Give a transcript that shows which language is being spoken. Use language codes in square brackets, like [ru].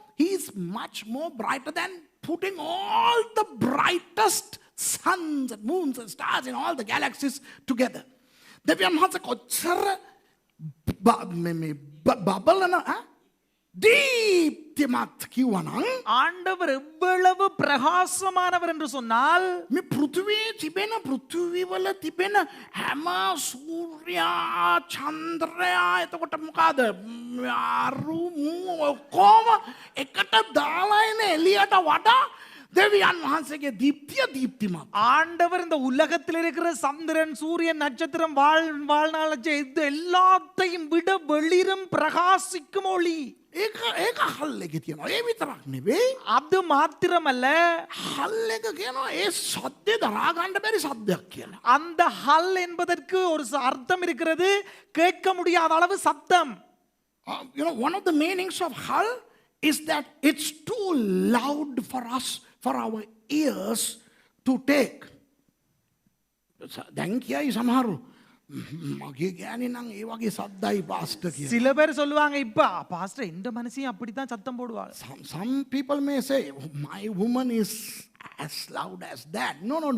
[en] He is much more brighter than putting all the brightest suns and moons and stars in all the galaxies together. [si] දෙවියන් වහන්සේ කොච්චර බබලන දීප්තිමත් කිව්වනම් [ta] ஆண்டவர் எவ்வளவு பிரகாசமானவர் என்று சொன்னால் [si] මේ පෘථිවියේ තිබෙන පෘථිවිවල තිබෙන හැම සූර්යයා චන්ද්‍රයා එතකොට මොකද අරු ඔක්කොම එකට දාලා එන එළියට වඩා දෙවියන් වහන්සේගේ දීප්තිය දීප්තිමත්. [ta] ஆண்டவர் இந்த உலகத்தில் இருக்கிற சந்திரன், சூரியன், நட்சத்திரம், வாழ்நாள இது எல்லாத்தையும் விட வெளிரும் பிரகாசிக்கும் ஒளி. [si] ඒක හල් එකේ තියෙනවා. ඒ විතරක් නෙවෙයි. [ta] அது மாத்திரமல்ல, [si] හල් එක කියනවා ඒ සද්දේ දරා ගන්න බැරි සද්දයක් කියලා. [ta] அந்த ஹல் என்பதற்கு ஒரு அர்த்தம் இருக்கிறது, கேட்க முடியாத அளவு சத்தம். [en] One of the meanings of hull is that it's too loud for us, for our ears to take. [si] දැන් කියයි සමහරු මගේ ගෑණි නම් ඒ වගේ සද්දයි පාස්ටර් කියලා. [ta] சில பேர் சொல்லுவாங்க, இப்ப பாஸ்டர் இந்த மனுஷன் அப்படித்தான் சத்தம் போடுவாள். [en] Some people may say, my woman is as loud as that. No.